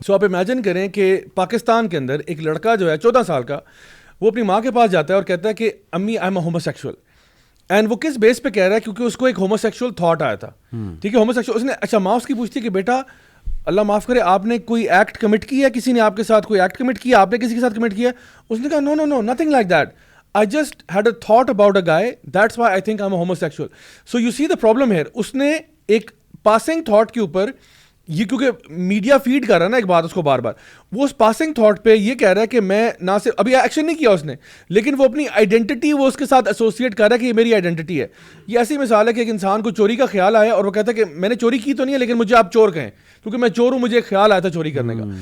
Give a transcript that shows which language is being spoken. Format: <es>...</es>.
<ur>So آپ imagine کریں کہ پاکستان کے اندر ایک لڑکا جو ہے 14 سال کا, وہ اپنی ماں کے پاس جاتا ہے اور کہتا ہے کہ امی</ur> <en>I'm a homosexual.</en> <ur>اینڈ وہ کس بیس پہ کہہ رہا ہے, کیونکہ اس کو ایک homosexual تھاٹ آیا تھا, ٹھیک ہے, homosexual. اس نے, اچھا ماں اس کی پوچھتی ہے کہ بیٹا اللہ معاف کرے, آپ نے کوئی ایکٹ کمٹ کیا, کسی نے آپ کے ساتھ کوئی ایکٹ کمٹ کیا, آپ نے کسی کے ساتھ کمٹ کیا؟ اس نے کہا نو نو نو,</ur> <en>nothing like that. I just had a thought about a guy, that's why I think I'm a homosexual. So you see the problem here.</en> <ur>اس نے ایک پاسنگ تھاٹ کے اوپر, یہ کیونکہ میڈیا فیڈ کر رہا ہے نا ایک بات اس کو بار بار, وہ اس پاسنگ تھاٹ پہ یہ کہہ رہا ہے کہ میں نہ صرف, ابھی ایکشن نہیں کیا اس نے, لیکن وہ اپنی آئیڈینٹی وہ اس کے ساتھ ایسوسیٹ کر رہا ہے کہ یہ میری آئیڈینٹی ہے. یہ ایسی مثال ہے کہ ایک انسان کو چوری کا خیال آیا اور وہ کہتا ہے کہ میں نے چوری کی تو نہیں ہے, لیکن مجھے آپ چور کہیں کیونکہ میں چور ہوں, مجھے ایک خیال آیا تھا چوری کرنے کا.</ur>